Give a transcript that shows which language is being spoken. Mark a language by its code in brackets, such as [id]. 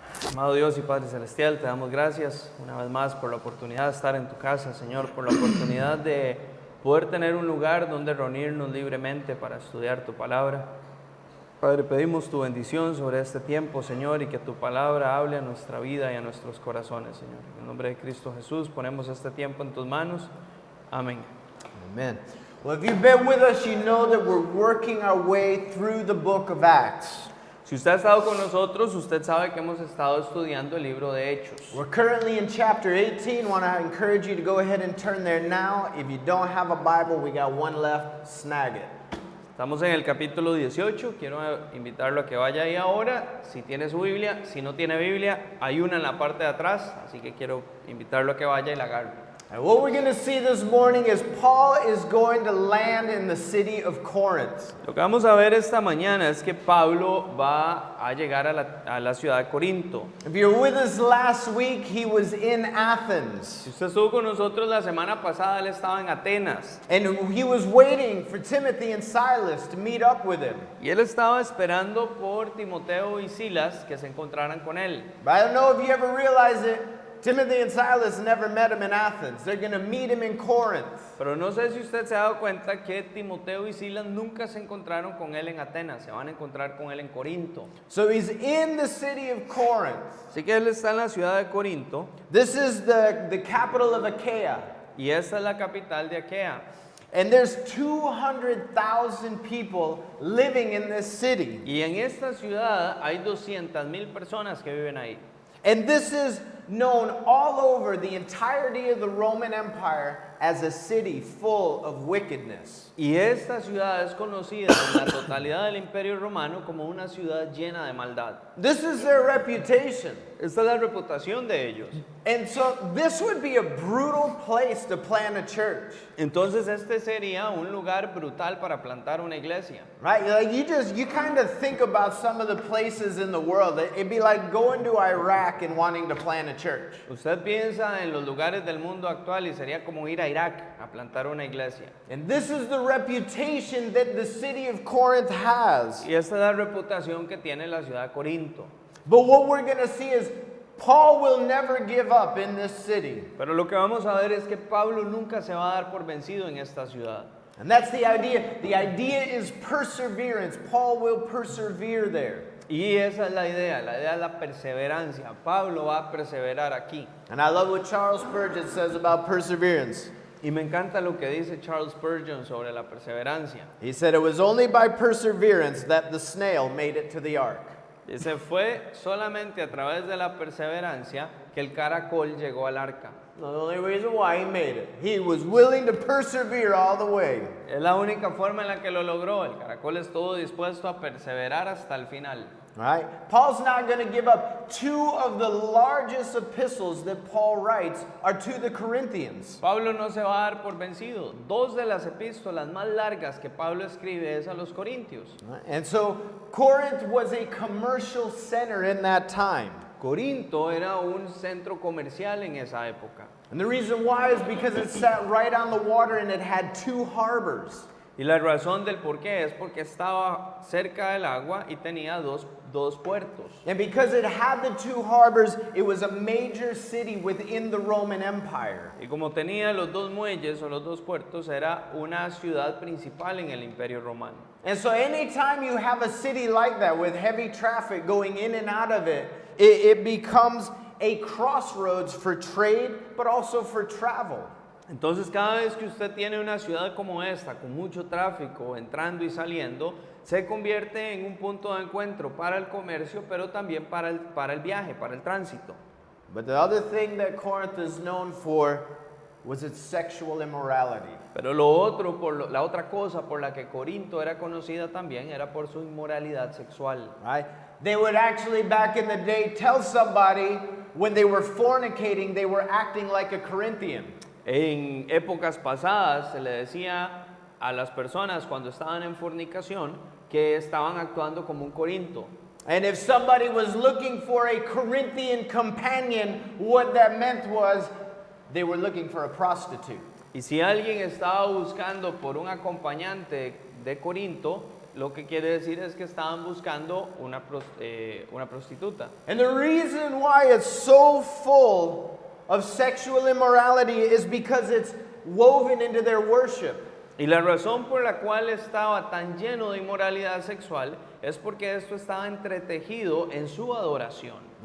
[es] Amado Dios y Padre Celestial, te damos gracias una vez más por la oportunidad de estar en tu casa, Señor, por la oportunidad de poder tener un lugar donde reunirnos libremente para estudiar tu palabra. Padre, pedimos tu bendición sobre este tiempo, Señor, y que tu palabra hable a nuestra vida y a nuestros corazones, Señor. En el nombre de Cristo Jesús, ponemos este tiempo en tus manos. Amén. [en] Amen. Well, if you've been with us, you know that we're working our way through the book of Acts. [es] Si usted ha estado con nosotros, usted sabe que hemos estado estudiando el libro de Hechos. [en] We're currently in chapter 18. I want to encourage you to go ahead and turn there now. If you don't have a Bible, we got one left. Snag it. [es] Estamos en el capítulo 18, quiero invitarlo a que vaya ahí ahora, si tiene su Biblia, si no tiene Biblia, hay una en la parte de atrás, así que quiero invitarlo a que vaya y la agarre. [en] And what we're going to see this morning is Paul is going to land in the city of Corinth. [es] Lo que vamos a ver esta mañana es que Pablo va a llegar a la ciudad de Corinto. [en] If you were with us last week, he was in Athens. [es] Si usted estuvo con nosotros la semana pasada, él estaba en Atenas. [en] And he was waiting for Timothy and Silas to meet up with him. [es] Y él estaba esperando por Timoteo y Silas que se encontraran con él. [en] But I don't know if you ever realize it, Timothy and Silas never met him in Athens. They're going to meet him in Corinth. [es] Pero no sé si usted se ha dado cuenta que Timoteo y Silas nunca se encontraron con él en Atenas, se van a encontrar con él en Corinto. [en] So he's in the city of Corinth. [es] Así que él está en la ciudad de Corinto. [en] This is the capital of Achaia. [es] Y esta es la capital de Aquea. [en] And there's 200,000 people living in this city. [es] Y en esta ciudad hay 200,000 personas que viven ahí. [en] And this is known all over the entirety of the Roman Empire as a city full of wickedness. [es] Y esta ciudad es conocida en la totalidad del Imperio Romano como una ciudad llena de maldad. [en] This is their reputation. [es] Esta es la reputación de ellos. [en] And so this would be a brutal place to plant a church. [es] Entonces este sería un lugar brutal para plantar una iglesia. [en] Right? Like you kind of think about some of the places in the world. It'd be like going to Iraq and wanting to plant a church. [es] Usted piensa en los lugares del mundo actual y sería como ir a Irak a plantar una iglesia. [en] And this is the reputation that the city of Corinth has. [es] Y esta es la reputación que tiene la ciudad de Corinto. [en] But what we're going to see is Paul will never give up in this city. [es] Pero lo que vamos a ver es que Pablo nunca se va a dar por vencido en esta ciudad. [en] And that's the idea. The idea is perseverance. Paul will persevere there. [es] Y esa es la idea es la perseverancia. Pablo va a perseverar aquí. [en] And I love what Charles Spurgeon says about perseverance. [es] Y me encanta lo que dice Charles Spurgeon sobre la perseverancia. [en] He said it was only by perseverance that the snail made it to the ark. [es] Dice, fue solamente a través de la perseverancia que el caracol llegó al arca. [en] The only reason why he made it. He was willing to persevere all the way. [es] Es la única forma en la que lo logró. El caracol estuvo dispuesto a perseverar hasta el final. [en] Right? Paul's not going to give up. Two of the largest epistles that Paul writes are to the Corinthians. [es] Pablo no se va a dar por vencido. Dos de las epístolas más largas que Pablo escribe es a los Corintios. [en] And so Corinth was a commercial center in that time. [es] Corinto era un centro comercial en esa época. [en] And the reason why is because it sat right on the water and it had two harbors. [es] Y la razón del por qué es porque estaba cerca del agua y tenía dos puertos. [en] And because it had the two harbors, it was a major city within the Roman Empire. [es] Y como tenía los dos muelles o los dos puertos, era una ciudad principal en el Imperio Romano. [en] And so anytime you have a city like that with heavy traffic going in and out of it, it becomes a crossroads for trade, but also for travel. [es] Entonces cada vez que usted tiene una ciudad como esta, con mucho tráfico entrando y saliendo, se convierte en un punto de encuentro para el comercio, pero también para el viaje, para el tránsito. [en] But the other thing that Corinth is known for was its sexual immorality. [es] Pero la otra cosa por la que Corinto era conocida también era por su inmoralidad sexual. [en] Right? They would actually back in the day tell somebody when they were fornicating, they were acting like a Corinthian. [es] En épocas pasadas se le decía a las personas cuando estaban en fornicación que estaban actuando como un Corinto. [en] And if somebody was looking for a Corinthian companion, what that meant was they were looking for a prostitute. [es] Y si alguien estaba buscando por un acompañante de Corinto, lo que quiere decir es que estaban buscando una prostituta. [en] And the reason why it's so full of sexual immorality is because it's woven into their worship. [es] Y la razón por la cual estaba tan lleno de inmoralidad sexual es porque esto estaba entretejido en su adoración.